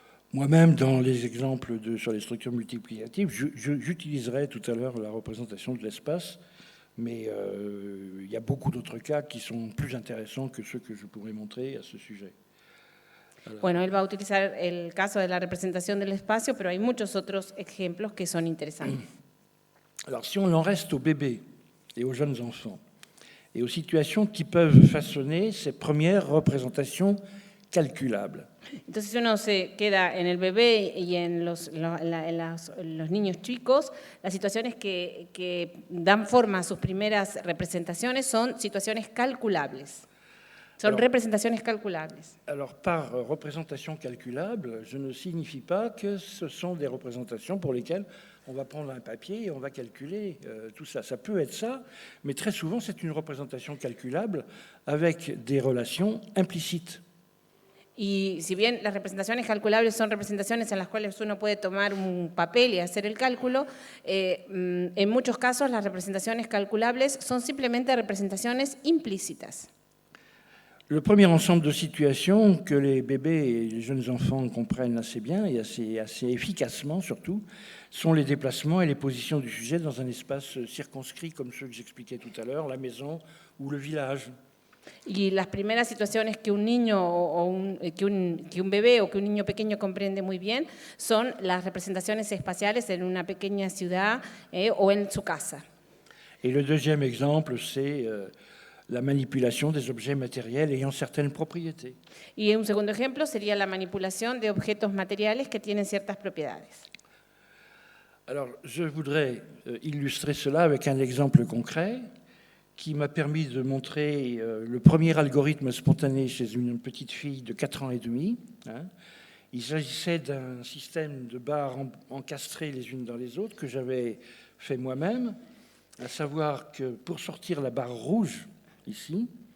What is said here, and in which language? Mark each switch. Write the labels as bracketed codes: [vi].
[fr] Moi-même, dans les exemples sur les structures multiplicatives, j'utiliserai tout à l'heure la représentation de l'espace, mais il y a beaucoup d'autres cas qui sont plus intéressants que ceux que je pourrais montrer à ce sujet. [es] Bueno, él va a utilizar el caso de la representación del espacio, pero hay muchos otros ejemplos que son interesantes. [fr] Alors, si on en reste aux bébés et aux jeunes enfants, et aux situations qui peuvent façonner ces premières représentations calculables. [es] Entonces uno se queda en el bebé y en los niños chicos, las situaciones que dan forma a sus primeras representaciones son situaciones calculables. Son representaciones calculables. [fr] Alors, par représentation calculable, je ne signifie pas que ce sont des représentations pour lesquelles on va prendre un papier et on va calculer tout ça. Ça peut être ça, mais très souvent, c'est une représentation calculable avec des relations implicites. [es] Y si bien las representaciones calculables son representaciones en las cuales uno puede tomar un papel y hacer el cálculo, en muchos casos las representaciones calculables son simplemente representaciones implícitas. [fr] Le premier ensemble de situations que les bébés et les jeunes enfants comprennent assez bien et assez efficacement surtout, sont les déplacements et les positions du sujet dans un espace circonscrit comme ceux que j'expliquais tout à l'heure, la maison ou le village. [es] Y las primeras situaciones que un niño que un bebé o que un niño pequeño comprende muy bien son las representaciones espaciales en una pequeña ciudad o en su casa. [fr] Et le deuxième exemple, c'est la manipulation des objets matériels ayant certaines propriétés. [es] Y un segundo ejemplo sería la manipulación de objetos materiales que tienen ciertas propiedades. [fr] Alors, je voudrais illustrer cela avec un exemple concret qui m'a permis de montrer le premier algorithme spontané chez une petite fille de 4 ans et demi. Il s'agissait d'un système de barres encastrées les unes dans les autres que j'avais fait moi-même, à savoir que pour sortir la barre rouge, ici...